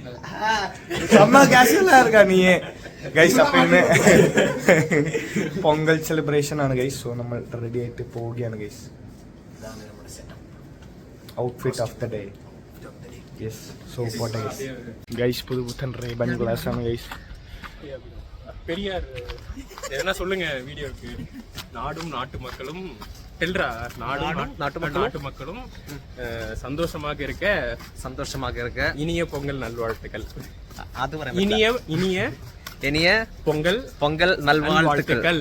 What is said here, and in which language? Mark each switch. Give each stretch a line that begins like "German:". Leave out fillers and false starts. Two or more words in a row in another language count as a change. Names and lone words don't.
Malayalam: നീ ഗൈസ്, അപ്പൊ ഇന്ന് പൊങ്കൽ സെലിബ്രേഷൻ ആണ് ഗൈസ്. സോ നമ്മൾ റെഡി ആയിട്ട് പോവുകയാണ് ഗൈസ്.
English: outfit of the day. yes, so
Malayalam: പോട്ടെ ഗൈസ്. ഗൈസ്, പുതുപുത്തൻ റേബൻ ഗ്ലാസ് ആണ് ഗൈസ്.
Tamil: பெரியார் என்ன சொல்லுங்க வீடியோக்கு. நாடும் நாட்டு மக்களும் நாட்டு மக்களும் சந்தோஷமாக இருக்க இனிய பொங்கல் நல்வாழ்த்துக்கள். இனிய பொங்கல் நல்வாழ்த்துக்கள்.